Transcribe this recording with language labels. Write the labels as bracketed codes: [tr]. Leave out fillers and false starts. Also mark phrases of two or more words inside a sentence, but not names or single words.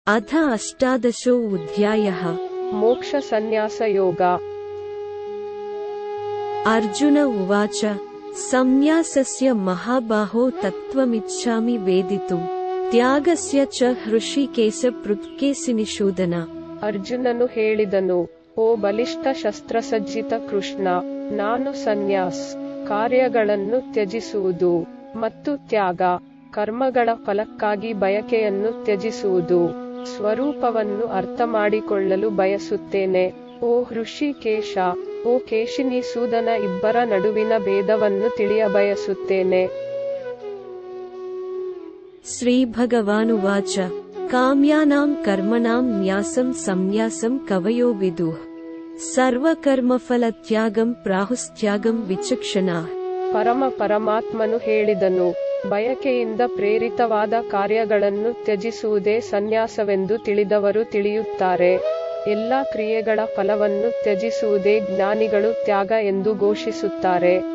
[sa] अथ 18 मोक्ष संन्यास योग। अर्जुन उवाच संन्यासस्य महाबाहो तत्त्वमिच्छामि वेदितुम् त्यागस्य च हृषीकेश पृथ्केशिनिषूदन। [kn] ಅರ್ಜುನನು ಹೇಳಿದನು, ಓ ಬಲಿಷ್ಠ ಶಸ್ತ್ರಸಜ್ಜಿತ ಕೃಷ್ಣ, ನಾನು ಸನ್ಯಾಸ್ ಕಾರ್ಯಗಳನ್ನು ತ್ಯಜಿಸುವುದು ಮತ್ತು ತ್ಯಾಗ ಕರ್ಮಗಳ ಫಲಕ್ಕಾಗಿ ಬಯಕೆಯನ್ನು ತ್ಯಜಿಸುವುದು ಸ್ವರೂಪವನ್ನು ಅರ್ಥಮಾಡಿಕೊಳ್ಳಲು ಬಯಸುತ್ತೇನೆ. ಓ ಹೃಷಿಕೇಶ, ಓ ಕೇಶಿನಿಸೂದನ, ಇಬ್ಬರ ನಡುವಿನ ಭೇದವನ್ನು ತಿಳಿಯಬಯಸುತ್ತೇನೆ. [sa] ಶ್ರೀ ಭಗವಾನುವಾಚ ಕಾಮ್ಯಾನಾಂ ಕರ್ಮಣಾಂ ನ್ಯಾಸಂ ಸಂನ್ಯಾಸಂ ಕವಯೋ ವಿದುಃ ಸರ್ವಕರ್ಮಫಲತ್ಯಾಗಂ ಪ್ರಾಹುಸ್ತ್ಯಾಗಂ ವಿಚಕ್ಷಣಾಃ. [kn] ಪರಮಾತ್ಮನು ಹೇಳಿದನು, ಬಯಕೆಯಿಂದ ಪ್ರೇರಿತವಾದ ಕಾರ್ಯಗಳನ್ನು ತ್ಯಜಿಸುವುದೇ ಸನ್ಯಾಸವೆಂದು ತಿಳಿದವರು ತಿಳಿಯುತ್ತಾರೆ. ಎಲ್ಲಾ ಕ್ರಿಯೆಗಳ ಫಲವನ್ನು ತ್ಯಜಿಸುವುದೇ ಜ್ಞಾನಿಗಳು ತ್ಯಾಗ ಎಂದು ಘೋಷಿಸುತ್ತಾರೆ.